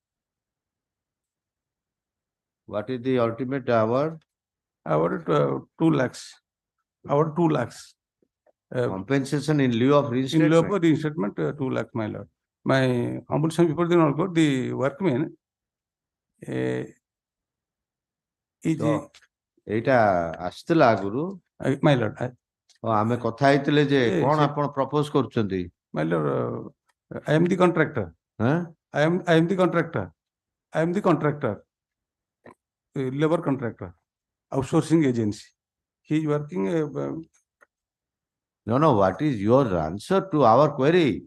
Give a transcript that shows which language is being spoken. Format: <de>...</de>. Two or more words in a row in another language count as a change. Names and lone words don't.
<en>What is the ultimate award? Awarded 2 lakhs. Awarded 2 lakhs. Compensation in lieu of In reinstatement. lieu of reinstatement, 2 lakhs, my Lord. My humble son before the Honorable Court, the workman is So,</en> <or>ଏଇଟା ଆସିଥିଲା ଆଗରୁ</or> <en>my Lord.</en> <or>ଆମେ କଥା ହେଇଥିଲେ ଯେ କଣ ଆପଣ ପ୍ରପୋଜ କରୁଛନ୍ତି?</or> <en>My Lord, I am the contractor. I am the contractor. I am the contractor. Labor contractor. Outsourcing agency. He is working. No. What is your answer to our query?</en>